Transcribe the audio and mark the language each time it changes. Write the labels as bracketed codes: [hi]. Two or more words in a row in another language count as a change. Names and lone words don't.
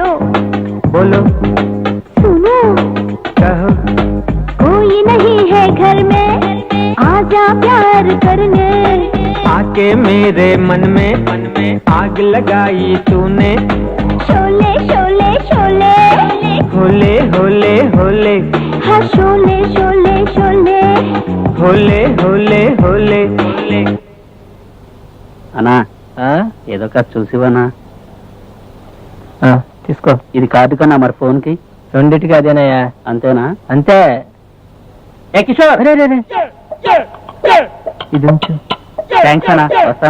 [hi] बोलो, सुनो, कहो। कोई नहीं है घर में, आजा प्यार करने। आके मेरे मन में आग लगाई तूने। शोले शोले शोले, होले होले होले, हाँ शोले शोले शोले, होले होले होले होले। [te] అన్నా ఏదో కాదు చూసివనా? తీసుకో. ఇది కార్డు కన్నా మరి ఫోన్ కి రెండిటికి అదేనయ్యా. అంతేనా? అంతే. ఏ కిషోర్, అరే, అరే, అరే. ఇది ఉంచు. థ్యాంక్స్ అన్నా, వస్తాను.